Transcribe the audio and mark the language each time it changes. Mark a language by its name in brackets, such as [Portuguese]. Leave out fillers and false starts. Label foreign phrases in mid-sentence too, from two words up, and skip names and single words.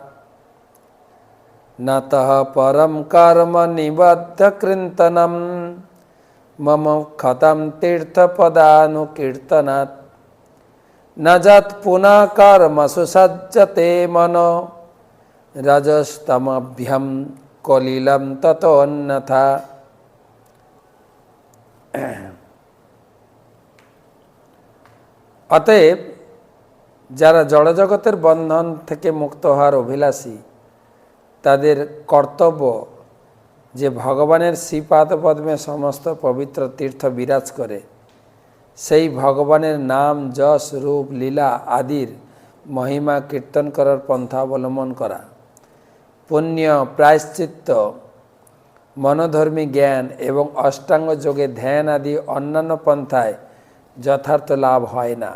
[Sanskrit] न तः परम कर्म निबद्ध कृन्तनम मम खतम तीर्थ पदानुकीर्तनात् न जत् पुनः कर्म सुसज्जते मनो रजस्तमभ्यम कलिलम ततो अन्यथा। [Bangla] अतएव যারা জড়জগতের বন্ধন থেকে মুক্ত হওয়ার অভিলাষী, তাদের কর্তব্য যে ভগবানের শ্রীপাদপদ্মে সমস্ত পবিত্র তীর্থ বিরাজ করে সেই ভগবানের নাম যশ রূপ লীলা আদির মহিমা কীর্তন করার পন্থা অবলম্বন করা, পুণ্য প্রায়শ্চিত্ত মনোধর্মী জ্ঞান এবং অষ্টাঙ্গ যোগে ধ্যান আদি অন্যান্য পন্থায় যথার্থ লাভ হয় না।